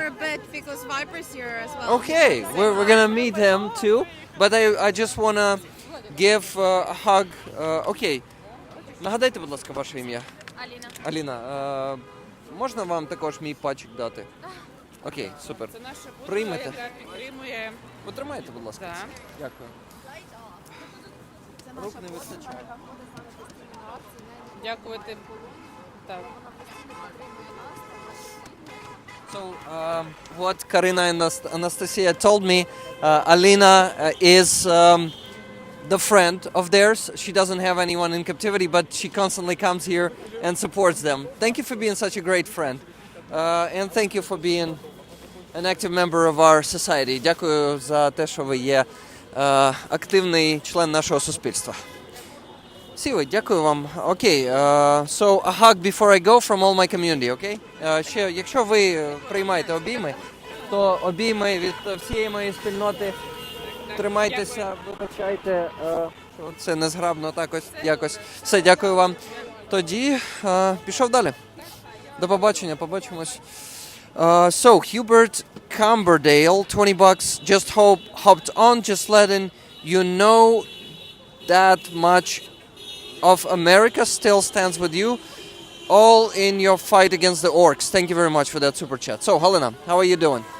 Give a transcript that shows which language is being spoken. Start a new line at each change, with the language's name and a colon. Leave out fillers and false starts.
English: For a bit, because Viper's here as well. Okay, we're gonna meet him too, but I just wanna give a hug.
Ukrainian: Окей, нагадайте, будь ласка, ваше ім'я. Аліна. Аліна, можна вам також мій патчик дати? Окей, супер. Це наша будка, Приймете? яка підтримує. Потримайте, будь ласка. Так. Дякую. Рук не вистачає. Дякувати. Так.
English: So, what Karina and Anastasia told me, Alina is the friend of theirs. She doesn't have anyone in captivity, but she constantly comes here and supports them. Thank you for being such a great friend. And thank you for being an active member of our society.
Ukrainian: Дякую за те, що ви є активний член нашого суспільства. Сівий, дякую вам.
English: Окей, so a hug before I go from all my community, окей?
Ukrainian: Ще, якщо ви приймаєте обійми, то обійми від всієї моєї спільноти. Тримайтеся, вибачайте, що це незграбно так ось якось. Все, дякую вам. Тоді пішов далі. До побачення, побачимось.
English: So, Hubert Cumberdale, $20, just hopped on, just letting you know that much of America still stands with you, all in your fight against the orcs. Thank you very much for that super chat. So, Helena, how are you doing?